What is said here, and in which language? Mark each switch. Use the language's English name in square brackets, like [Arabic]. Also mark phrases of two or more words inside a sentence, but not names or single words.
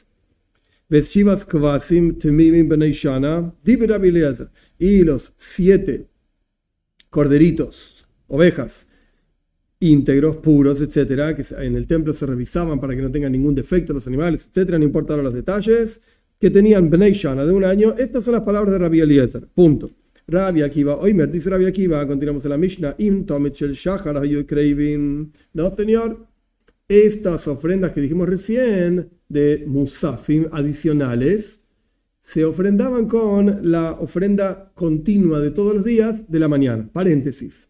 [Hebrew] ואת שבעת כבשים תמימים בני שנה, דברי רבי אליעזר, [Spanish] y los 7 corderitos, ovejas, íntegros, puros, etcétera, que en el templo se revisaban para que no tengan ningún defecto los animales, etcétera, no importaban los detalles, que tenían [Hebrew] בני שנה [Spanish] de un año. Estas son las palabras de Rabbi Eliezer. Punto. Rabbi Akiva, Oimer, dice Rabbi Akiva, continuamos en la Mishnah, [Hebrew] עם תמיד של שחר היו קרבין. [Spanish] No, señor, estas ofrendas que dijimos recién de Musafim adicionales se ofrendaban con la ofrenda continua de todos los días de la mañana. Paréntesis.